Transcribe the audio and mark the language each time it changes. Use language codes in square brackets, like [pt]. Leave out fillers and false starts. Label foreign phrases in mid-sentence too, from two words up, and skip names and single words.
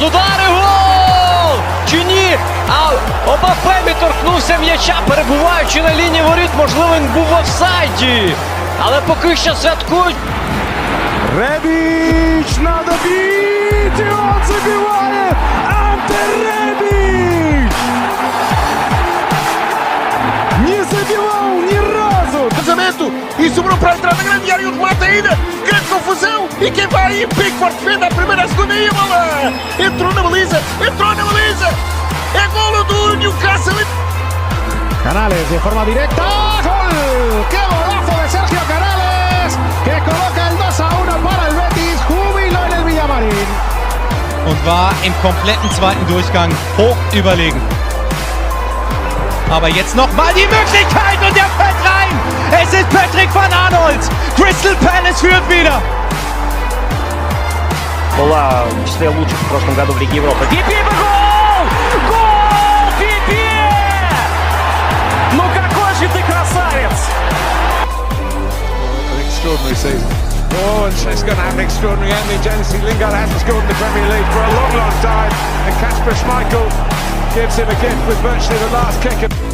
[uk] Удар і гол! Чи ні? А Мбаппе торкнувся м'яча, перебуваючи на лінії воріт. Можливо, він був в офсайді. Але поки що святкують. [hr] Rebić na dobit i on zabиває Ante Rebić! [pt] e sobrou para entrar na grande área, o remate ainda, grande confusão, e quem vai aí, Pickford defende a primeira, a segunda e a bola, entrou na baliza, é golo do Newcastle. [es] Canales de forma directa. ¡Gol! ¡Qué golazo de Sergio Canales! Que coloca el 2-1 para el Betis. Júbilo en el Villamarín. [de] Und war im kompletten zweiten Durchgang hoch überlegen. Aber jetzt nochmal die Möglichkeit und der fällt rein. Es ist Patrick van Aanholt. Crystal Palace führt wieder. [ru] Была в числе лучших в прошлом году в Лиге Европы. Пипе, гол! Гол! Пипе! Ну какой же ты красавец! [en] An extraordinary season. Oh, and it's going to have an extraordinary ending. Jesse Lingard hasn't scored in the Premier League for a long, long time. And Kasper Schmeichel gives him a gift with virtually the last kick.